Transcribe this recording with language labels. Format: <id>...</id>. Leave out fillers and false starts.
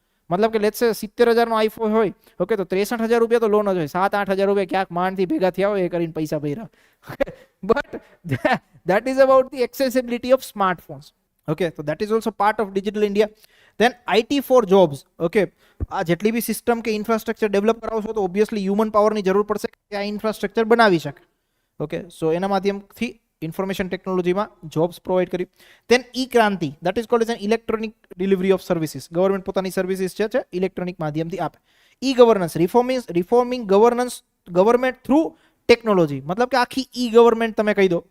<gu>मतलब કે</gu> <en>let's say</en> <gu>70,000 નો આઈફોન હોય, ઓકે, તો 63,000 રૂપિયા તો લોન જ હોય, 7-8,000 રૂપિયા ક્યાંક માંડથી ભેગા થયા હોય એ કરીને પૈસા ભર્યા.</gu> <en>But that is about the accessibility of smartphones, okay. So that is also part of digital India. Then IT for jobs, okay.</en> <gu>આ જેટલી બી સિસ્ટમ કે ઇન્ફ્રાસ્ટ્રક્ચર ડેવલપ કરાવશો તો ઓબ્વિયસલી હ્યુમન પાવરની જરૂર પડશે કે આ ઇન્ફ્રાસ્ટ્રક્ચર બનાવી શકે, ઓકે. સો એના માધ્યમથી ઇન્ફોર્મેશન ટેકનોલોજીમાં જોબ્સ પ્રોવાઈડ કરી.</gu> <en>Then E Kranti, that is called as an electronic delivery of services.</en> <gu>Government પોતાની સર્વિસીસ છે ઇલેક્ટ્રોનિક માધ્યમથી આપે. E governance,</gu> <en>reforming government through technology,</en> <gu>મતલબ કે આખી ઈ ગવર્મેન્ટ તમે કહી દો.</gu>